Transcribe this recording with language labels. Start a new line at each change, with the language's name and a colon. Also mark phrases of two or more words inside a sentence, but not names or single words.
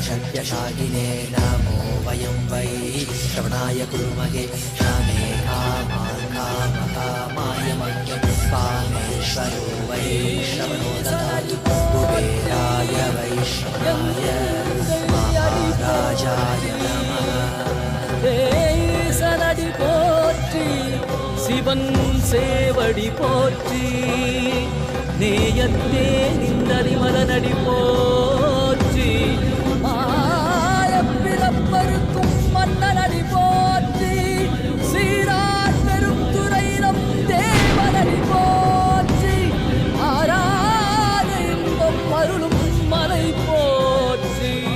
Sanskrit: यशागिने नमो वयं वै श्रवणाय कुर्महे कामे कामान् कामकामाय मह्यं कामेश्वरो वै श्रवणो ददातु कुबेराय वैष्णवाय महाराजाय नमः
Tamil: ஈசனடி போற்றி சிவன் சேவடி போற்றி நேயத்தே நின்றறி மலனடி போற்றி ஆயப்பிறப்பருக்கும் மன்னனடி போற்றி சீரார் பெரும் துறையினம் தேவனடி போற்றி ஆராத இன்பம் அருளும் மலை போற்றி